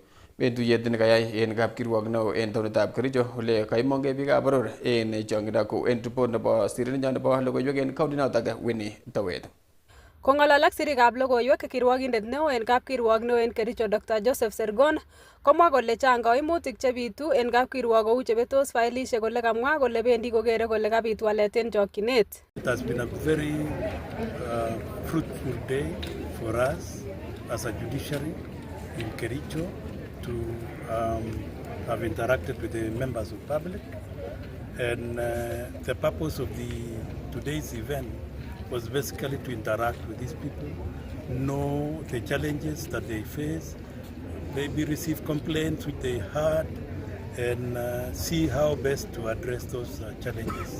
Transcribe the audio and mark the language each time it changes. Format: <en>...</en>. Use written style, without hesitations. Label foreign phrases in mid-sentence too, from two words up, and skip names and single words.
<kln>Betuyet nekayai en kapkirwok neo en taonitab Kericho ole kaimongei biikab boror en chong'indo kou en report nebo sirindenyo nebo logoiwek en kaunti notok Winnie Towet. Kong'alal ak sirikab logoiwek kirwokindet neo en kapkirwok neo en Kericho Dr. Joseph Sergon komwa kole chang koimutik chebitu en kapkirwok kou chebetos failishek kole kamwa kole bendi kokere kole kabit walet en chokyinet.</kln> <en>It has been a very fruitful day for us as a judiciary in Kericho to have interacted with the members of public, and the purpose of today's event was basically to interact with these people, know the challenges that they face, maybe receive complaints which they heard and see how best to address those challenges.</en>